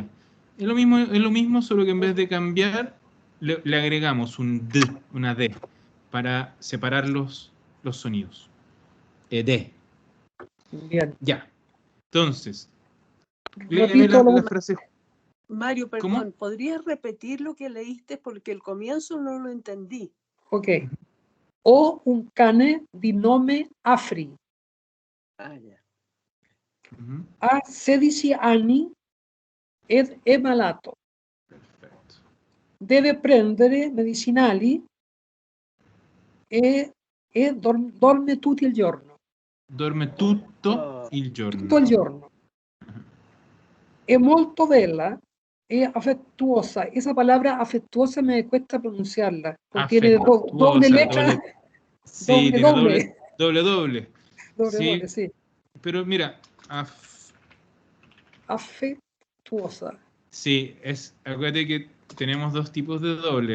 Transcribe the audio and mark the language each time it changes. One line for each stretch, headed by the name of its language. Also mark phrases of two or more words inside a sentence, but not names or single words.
Spanish: Es lo mismo, solo que en vez de cambiar, le agregamos un d, una d, para separar los sonidos. D. Bien. Ya. Entonces, léeme Repito la los... frase. Mario, ¿Cómo? perdón, ¿podrías repetir lo que leíste? Porque el comienzo no lo entendí.
Italian: Ok. O un cane di nome Afri,
Spanish: Ah, ya. Ujú.
Italian: a 16 anni ed è malato.
Spanish: Perfecto.
Italian: Deve prendere medicinali e dorme tutto il giorno. Dorme tutto il Tutto il giorno. giorno. È molto bella e afectuosa.
Spanish: Esa palabra afectuosa me cuesta pronunciarla. Porque tiene doble Afectuosa, letra, doble. Sí, tiene doble. doble. Doble, Sí, doble, sí. pero mira, Afectuosa. sí, acuérdate que tenemos dos tipos de doble.